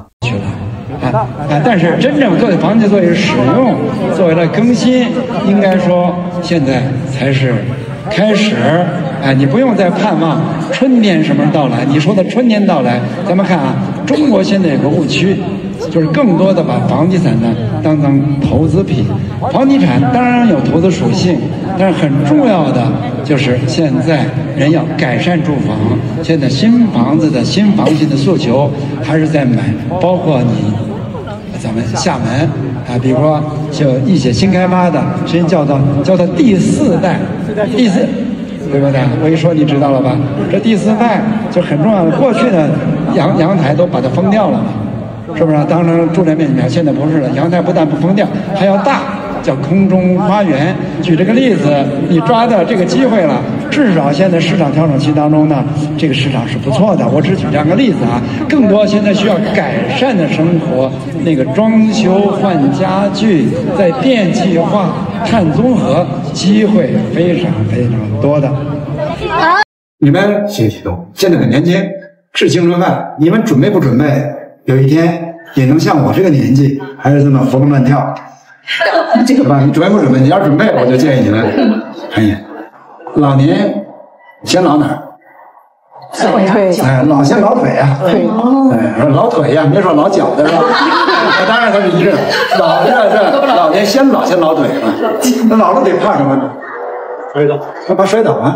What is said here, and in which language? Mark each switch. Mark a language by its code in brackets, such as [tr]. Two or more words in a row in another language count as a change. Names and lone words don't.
[zh] 但是真正作為房子作為使用，作為了更新，應該說現在才是開始。你不用再盼望春天什麼時候到來。你說的春天到來，咱們看啊，中國現在有個誤區，就是更多的把房地產呢當投資品。房地產當然有投資屬性，但是很重要的就是現在人要改善住房。現在新房子的新房型的訴求還是在买，包括咱们廈門啊，比如說就一些新開發的，實際叫做第四代，對不對？我一說你知道了吧？這第四代就很重要的。過去呢，陽台都把它封掉了嘛，是不是？當然住宅面積，現在不是了，陽台不但不封掉，還要大，叫空中花園。舉這個例子，你抓到這個機會了。至少現在市場調整期當中呢，這個市場是不錯的。我只舉這樣個例子啊，更多現在需要改善的生活，那個裝修換家具，在電氣化、碳綜合，機會非常非常多的。你們學習都現在很年輕，是青春飯，你們準備不準備？有一天也能像我這個年紀，還是這麼活蹦亂跳？這個吧，你準備不準備？你要準備，我就建議你們，老年先老哪兒？腿。老先老腿啊。腿。老腿呀，别說老腳的是吧？當然它是一致。老年先老腿嘛。那老了得怕什麼？摔倒。怕摔倒啊？